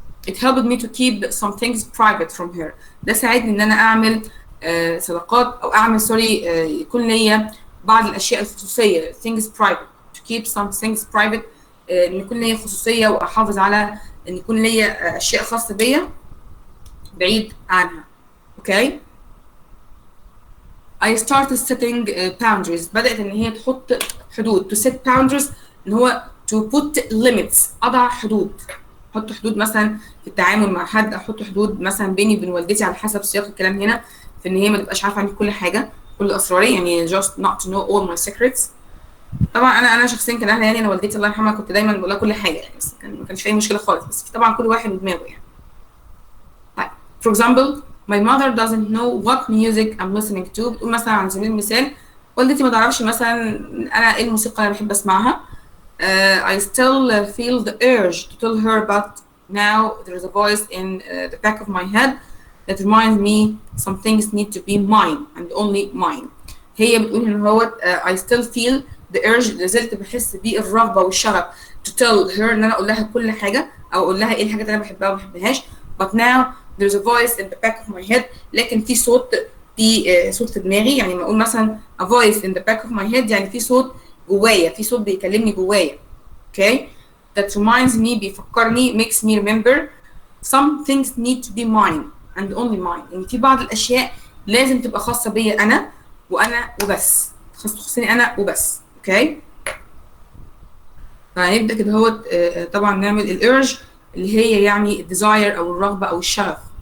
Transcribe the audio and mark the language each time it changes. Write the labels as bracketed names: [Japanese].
[English] It helped me to keep some things private from her. [Arabic] ده ساعدني ان انا اعمل صداقات او اعمل يكون ليا بعض الاشياء الخصوصيه [English] things private. To keep some things private، [Arabic] ان يكون ليا خصوصيه واحافظ على ان يكون ليا اشياء خاصه بيا بعيد عنها. اوكي. [English] I started setting boundaries. [Arabic] بدأت ان هي تحط حدود. [English] To set boundaries [Arabic] ان هو [English] to put limits، [Arabic] اضع حدود. احط حدود مثلا في التعامل مع حد، احط حدود مثلا بيني وبين والدتي على حسب سياق الكلام هنا، في ان هي ما تبقاش عارفه عني كل حاجه، كل اسراري، يعني [English] just not to know all my secrets. [Arabic] طبعا انا شخصيا كنهله، يعني انا والدتي الله يرحمها كنت دايما بقول لها كل حاجه يعني، بس ما كانش في اي مشكله خالص، بس طبعا كل واحد ودماغه يعني. طيب [English] for example my mother doesn't know what music I'm listening to. [Arabic] بتقول مثلا على سبيل المثال والدتي ما تعرفش مثلا انا ايه الموسيقى اللي بحب اسمعها. [English] I still feel the urge to tell her, but now there is a voice in the back of my head that reminds me some things need to be mine and only mine. [Arabic] هي بتقول ان هو [English] I still feel the urge، [Arabic] لازلت بحس بالرغبه والشغف [English] to tell her، [Arabic] ان انا اقول لها كل حاجه او اقول لها ايه الحاجات اللي انا بحبها وما بحبهاش. [English] but now there's a voice in the back of my head، [Arabic] لكن في صوت، في صوت في دماغي. يعني لما اقول مثلا [English] a voice in the back of my head [Arabic] يعني في صوت جوايا، في صوت بيكلمني جوايا. [English] okay that reminds me، [Arabic] بيفكرني، [English] makes me remember some things need to be mine and only mine، [Arabic] يعني في بعض الاشياء لازم تبقى خاصه بيا انا وانا وبس، تخصني انا وبس. اوكي فهنبدا كده هو طبعا نعمل الارج اللي هي يعني الديزاير او الرغبه او الشغف.